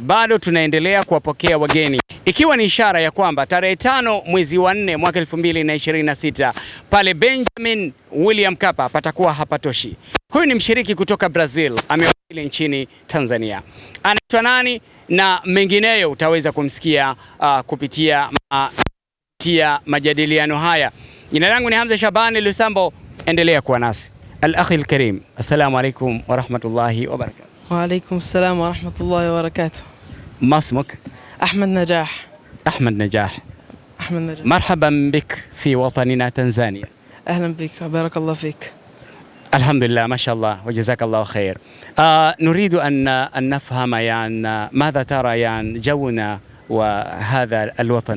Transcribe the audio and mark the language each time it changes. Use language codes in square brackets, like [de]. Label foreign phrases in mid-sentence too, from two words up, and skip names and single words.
[sw] Bado tunaendelea kuwapokea wageni, ikiwa ni ishara ya kwamba tarehe 5 mwezi wa 4 mwaka 2026 pale Benjamin William Mkapa patakuwa hapatoshi. Huyu ni mshiriki kutoka Brazil, amewasili nchini Tanzania. Anaitwa nani na mengineyo utaweza kumsikia kupitia majadiliano haya. Jina langu ni Hamza Shabani Lusambo. Endelea kuwa nasi. [ar] الأخ الكريم، السلام عليكم ورحمة الله وبركاته. وعليكم السلام ورحمة الله وبركاته. ما اسمك؟ أحمد نجاح. أحمد نجاح. أحمد نجاح. مرحبا بك في وطننا تنزانيا. أهلا بك، بارك الله فيك. الحمد لله، ما شاء الله، وجزاك الله خير. نريد أن نفهم يعني ماذا ترى يعني جونا وهذا الوطن.